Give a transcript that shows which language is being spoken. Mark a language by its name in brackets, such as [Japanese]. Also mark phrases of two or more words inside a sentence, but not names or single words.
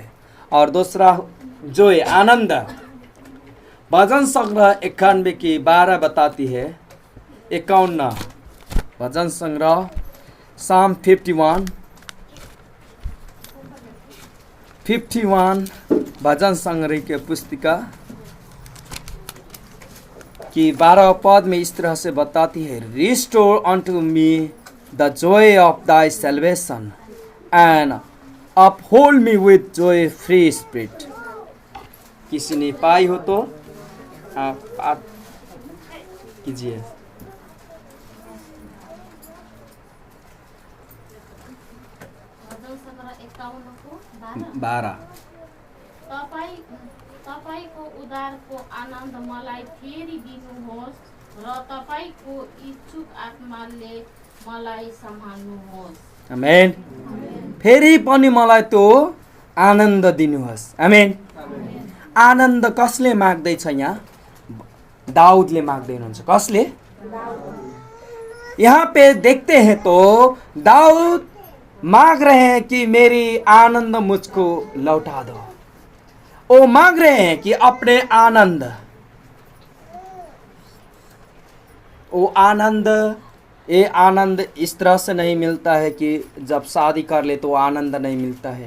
[Hindi] और दूसरा जो है आनंद, भजन संग्रह 91 की 12 बताती है, 51 भजन संग्रह Psalm 51 भजन संग्रह के पुस्तिका की 12 पद में इस तरह से बताती है, [English] restore unto me the joy of thy salvation and uphold me with joy free spirit. [Hindi] किसी ने पाई हो तो आप कीजिए। भजन संग्रह 51 को 12 [Nepali] तपाईको उद्धारको आनन्द मलाई फेरि दिनुहोस् र तपाईको इच्छुक आत्माले मलाई सम्हाल्नुहोस्। आमेन। फेरि पनि मलाई त्यो आनन्द दिनुहोस्। आमेन। आनन्द कसले माग्दैछ यहाँ? दाउदले माग्दै हुनुहुन्छ। कसले? [Hindi] यहाँ पे देखते हैं तो दाऊद मांग रहे हैं कि मेरी आनंद मुझको लौटा दो। वो मांग रहे हैं कि अपने आनंद, वो आनंद, ये आनंद इस तरह से नहीं मिलता है कि जब शादी कर ले तो आनंद नहीं मिलता है।